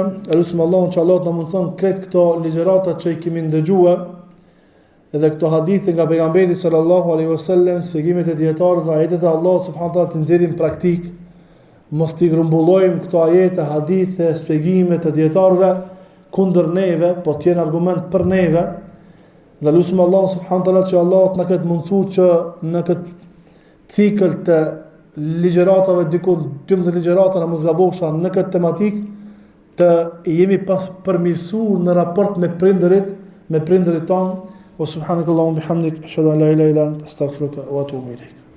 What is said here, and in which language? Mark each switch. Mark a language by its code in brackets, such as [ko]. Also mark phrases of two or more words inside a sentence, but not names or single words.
[sq] Elusim Allahun që Allah të na mundson krejt këto ligjërata që i kemi ndëgjuar, edhe këto hadithe nga pejgamberi [ar] صلى الله عليه وسلم, [sq] shpjegimet e dietarëve, ajetet e Allahut [ar] سبحانه وتعالى [sq] të nxjerrim praktik, mos t'i grumbullojmë këto ajete, hadithe, shpjegimet e dietarëve kundër neve, po të jenë argument për neve. Dhe lutim Allahun [ar] سبحانه وتعالى [sq] që Allah të na ketë mundësuar që në këtë cikël të ligjëratave, diku 12 ligjërata në mos gabofsha në këtë tematik, të jemi pas përmirësuar në raport me prindërit tonë. [ar] وسبحانك اللهم وبحمدك أشهد أن لا إله إلا أنت أستغفرك وأتوب إليك.